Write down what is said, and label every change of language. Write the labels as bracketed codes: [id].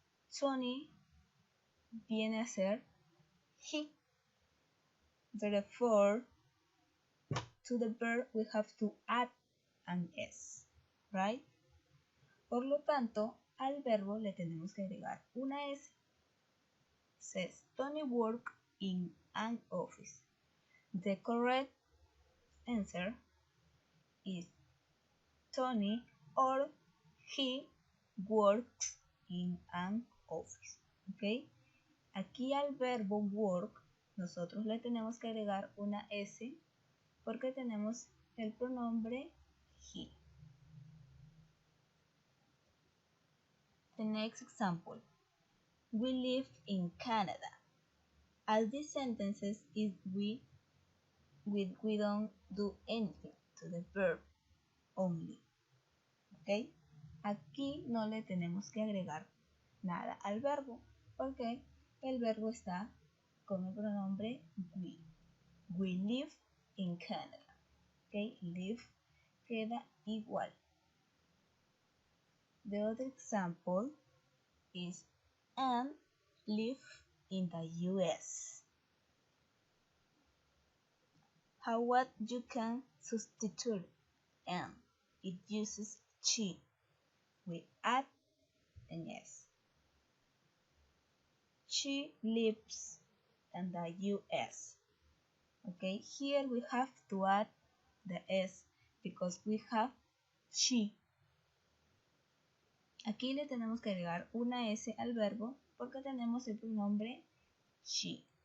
[es] Tony viene a ser he. [en] Therefore, to the verb we have to add an S, right? [es] Por lo tanto, al verbo le tenemos que agregar una S. [en] Says Tony worked in an office. The correct answer is Tony or he works in an office. ¿Ok? [es] Aquí al verbo work nosotros le tenemos que agregar una S porque tenemos el pronombre he. [en] The next example. We live in Canada. As these sentences is we don't do anything to the verb only. ¿Ok? [es] Aquí no le tenemos que agregar nada al verbo porque el verbo está con el pronombre we. [en] We live in Canada. ¿Ok? Live [es] queda igual. [en] The other example is Anne live in the US. How what you can substitute Anne? It uses she. We add an S. She lives in the US. Okay, here we have to add the S because we have she. [es] Aquí le tenemos que agregar una S al verbo porque tenemos el pronombre she.